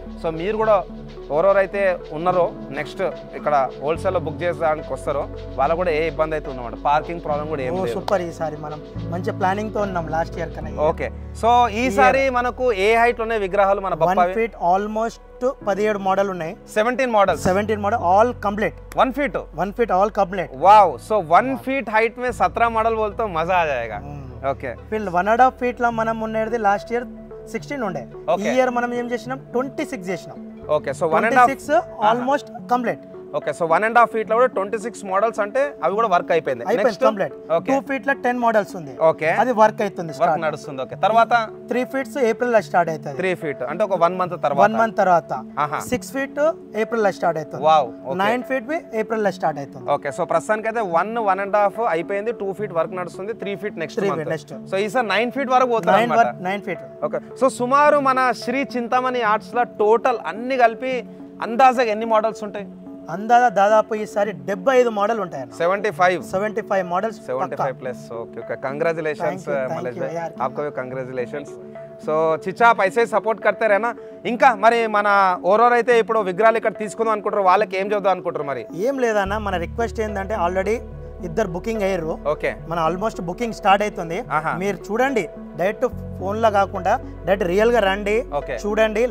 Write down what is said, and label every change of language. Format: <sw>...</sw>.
<te>So మీరు కూడా ఎవరెవరైతే ఉన్నారో నెక్స్ట్ ఇక్కడ హోల్సేల్లో బుక్ చేసేదానికి వస్తారో వాళ్ళకు కూడా ఏ ఇబ్బంది అయితే ఉందన్నమాట. పార్కింగ్ ప్రాబ్లం కూడా ఏం లేదు. సూపర్. ఈసారి మనం మంచి ప్లానింగ్ తో ఉన్నాం లాస్ట్ ఇయర్ కన్నా. ఓకే. సో ఈసారి మనకు ఏ హైట్ ఉన్నాయి విగ్రహాలు? మన 1 feet ఆల్మోస్ట్ 17 మోడల్ ఉన్నాయి. 17 model all complete. 1 feet all complete.</te> <hi>Wow. सो 1 feet हाइट में 17 मॉडल बोलते हो, मजा आ जाएगा.</hi> <te>ఓకే ఫీల్డ్ 1.5 feet లో మనం ఉండేది లాస్ట్ ఇయర్ 16 ఉండే. ఈ ఇయర్ మనం ఏం చేసినాం 26 చేసినాం. Okay so 1.5 almost complete. Okay so 1.5 feet లో కూడా 26 మోడల్స్ అంటే అవి కూడా వర్క్ అయిపోయింది. అయిపోయింది కంప్లీట్. 2 feet లో 10 మోడల్స్ ఉంది. ఓకే అది వర్క్ అవుతుంది, వర్క్ నడుస్తుంది. ఓకే తర్వాత 3 feet ఏప్రిల్ లో స్టార్ట్ అవుతుంది. 3 feet అంటే ఒక 1 month తర్వాత 1 month తర్వాత 6 feet ఏప్రిల్ లో స్టార్ట్ అవుతుంది. వావ్ 9 feet బి ఏప్రిల్ లో స్టార్ట్ అవుతుంది. ఓకే సో ప్రస్తుతానికి అయితే 1.5 అయిపోయింది. 2 feet వర్క్ నడుస్తుంది. 3 feet నెక్స్ట్ మంత్. సో ఈసారి 9 feet వరకు పోతుంది అన్నమాట. 9 feet. ఓకే సో సుమారు మన శ్రీ చింతామణి ఆర్ట్స్ లో టోటల్ అన్ని కలిపి అందాజగా ఎన్ని మోడల్స్ ఉంటాయి? దాదాపు ఈసారి 75 మోడల్ ఉంటాయి. 75 models</te> <hi>75 plus. Okay okay congratulations Mallesh भाई, आपको भी कंग्रेचुलेशंस. సో చిచ్చా आप ऐसे సపోర్ట్ करते रहना.</hi> <te>ఇంకా మరి మన ఓరోరైతే ఇప్పుడు విగ్రహాలు ఇక్కడ తీసుకుందాం అనుకుంటారు, వాళ్ళకి ఏం చెప్దాం అనుకుంటారు? మరి ఏం లేదన్న, మన రిక్వెస్ట్ ఏంటంటే ఆల్రెడీ ఇద్దరు బుకింగ్ అయ్యారు. ఓకే మన ఆల్మోస్ట్ బుకింగ్ స్టార్ట్ అవుతుంది. మీరు చూడండి, డైరెక్ట్ ఫోన్ లో కాకుండా డైరెక్ట్ రియల్ గా రండి, చూడండి.</te>